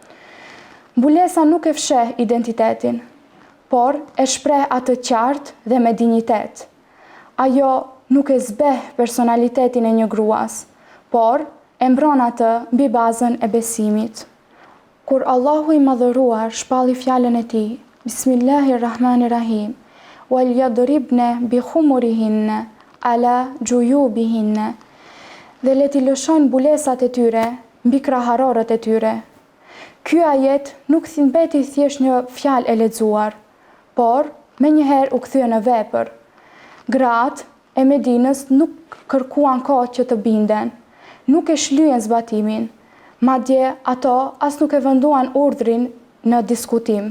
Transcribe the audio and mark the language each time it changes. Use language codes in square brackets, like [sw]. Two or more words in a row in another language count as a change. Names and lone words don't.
[sq] Mbulesa nuk e fsheh identitetin, por e shpreh atë qartë dhe me dinjitet. Ajo nuk e zbeh personalitetin e një gruas, por e mbron atë mbi bazën e besimit. Kur Allahu i madhëruar shpalli fjalën e tij, Bismillahirrahmanirrahim, [ar] وليضربن بخمرهن على جيوبهن, [sq] dhe le t'i lëshojnë mbulesat e tyre mbi kraharorët e tyre. Ky ajet nuk mbeti thjesht një fjalë e lexuar, por menjëherë u kthye në vepër. Gratë e Medinës nuk kërkuan kohë që të binden, nuk e shlyen zbatimin, madje ato as nuk e venduan urdhrin në diskutim.